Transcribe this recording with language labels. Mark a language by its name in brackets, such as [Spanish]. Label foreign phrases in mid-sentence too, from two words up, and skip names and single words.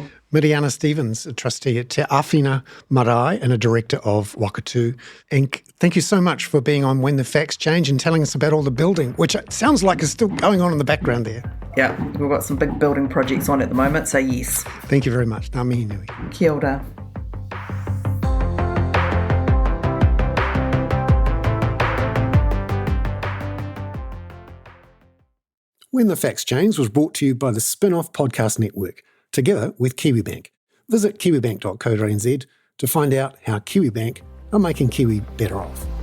[English] Miriana Stephens, a trustee at Te Awhina Marae and a director of Wakatu Inc. Thank you so much for being on When the Facts Change and telling us about all the building, which it sounds like is still going on in the background there. Yeah, we've got some big building projects on at the moment, so yes. Thank you very much. [Māori] Ngā mihi nui. Kia ora. [English] When the Facts Change was brought to you by the Spin-Off Podcast Network, together with KiwiBank. Visit kiwibank.co.nz to find out how KiwiBank are making Kiwi better off.